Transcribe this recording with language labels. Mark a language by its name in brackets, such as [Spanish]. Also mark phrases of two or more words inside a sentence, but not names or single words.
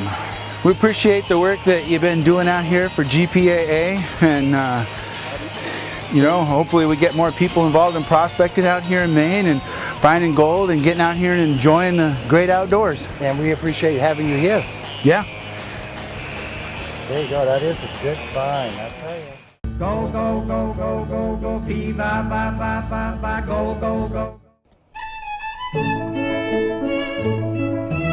[English] We appreciate the work that you've been doing out here for GPAA, and you know, hopefully we get more people involved in prospecting out here in Maine and finding gold and getting out here and enjoying the great outdoors. And we appreciate having you here. Yeah. There you go, that is a good find, I'll tell you. Go, go, go, go, go, go, fee, ba, ba, ba, ba, ba, go, go, go.